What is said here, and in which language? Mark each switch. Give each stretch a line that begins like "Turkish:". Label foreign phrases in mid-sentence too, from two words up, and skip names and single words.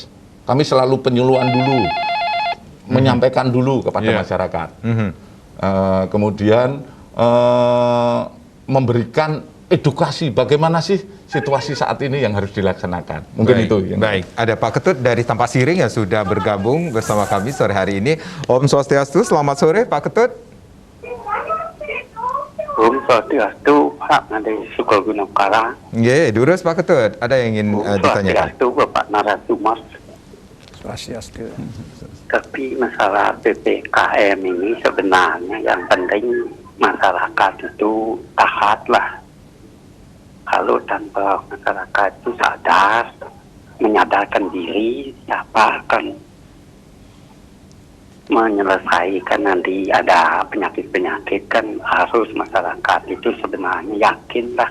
Indonesian: Kami selalu penyuluhan dulu, menyampaikan dulu kepada masyarakat. Kemudian memberikan edukasi bagaimana sih situasi saat ini yang harus dilaksanakan. Mungkin baik, itu. Baik, ada Pak Ketut dari Tampak Siring yang sudah bergabung bersama kami sore hari ini.
Balinese: Om Swastiastu,
Indonesian: selamat sore Pak Ketut.
Balinese: Om Swastiastu,
Indonesian: Pak Nade Sukolgunung Karang.
Balinese: Nggih, durus Pak Ketut,
Indonesian: ada yang ingin ditanyakan? Swastiastu, Bapak Narasumas. Swastiastu. Tapi masalah PPKM ini sebenarnya yang penting masyarakat itu taat lah. Kalau tanpa masyarakat itu sadar, menyadarkan diri, siapa akan menyelesaikan nanti ada penyakit-penyakit, kan harus masyarakat itu sebenarnya yakin lah.